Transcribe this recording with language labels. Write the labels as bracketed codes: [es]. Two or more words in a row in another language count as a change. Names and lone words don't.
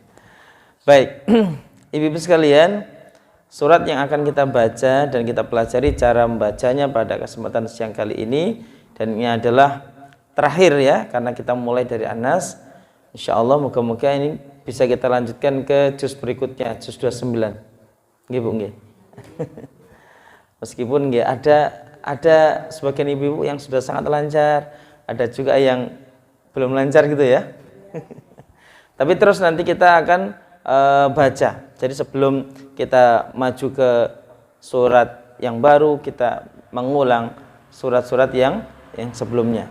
[id] Baik, ibu-ibu sekalian, surat yang akan kita baca dan kita pelajari cara membacanya pada kesempatan siang kali ini, dan ini adalah terakhir ya, karena kita mulai dari An-Nas. [ar] إن شاء الله [id] moga-moga ini bisa kita lanjutkan ke juz berikutnya, juz 29. [jv] Nggih Bu nggih. [id] Meskipun nggih ada sebagian ibu-ibu yang sudah sangat lancar, ada juga yang belum lancar gitu ya. Tapi terus nanti kita akan baca. Jadi sebelum kita maju ke surat yang baru, kita mengulang surat-surat yang sebelumnya.